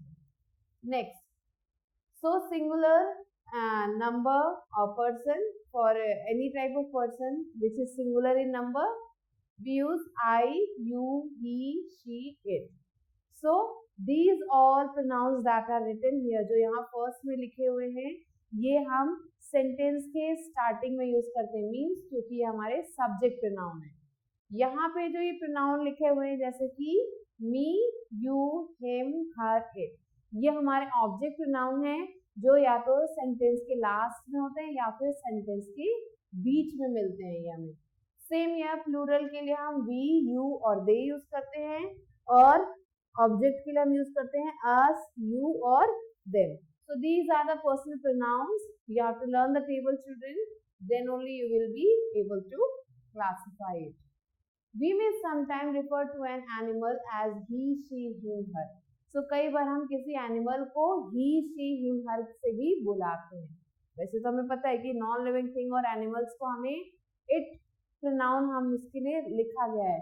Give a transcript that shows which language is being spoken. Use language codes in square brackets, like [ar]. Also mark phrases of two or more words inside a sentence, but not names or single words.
[en] Next, so singular number or person for any type of person which is singular in number, we use I, you, he, she, it. So these all pronouns that are written here, [hi] जो यहाँ first में लिखे हुए हैं, ये हम sentence के starting में use करते हैं. Means क्योंकि ये हमारे [en] subject pronoun [hi] है. यहाँ पे जो ये pronoun लिखे हुए हैं जैसे कि me, you, him, her, it, ये हमारे [en] object pronoun [hi] है जो या तो sentence के last में होते हैं या फिर sentence के बीच में मिलते हैं ये हमें. सेम या प्लूरल के लिए हम [en] we, you [hi] और [en] they use [hi] करते हैं और ऑब्जेक्ट के लिए हम यूज करते हैं [en] us, you [hi] और देम. [en] So these are the personal pronouns. You have to learn the table children, then only you will be able to classify it. We may sometime refer to an animal as he, she, him, her. [hi] सो कई बार हम किसी एनिमल को [en] he, she, him, her [hi] से भी बुलाते हैं. वैसे तो हमें पता है कि [en] non living thing [hi] और एनिमल्स को हमें [en] it pronoun [hi] हम इसके लिए लिखा गया है.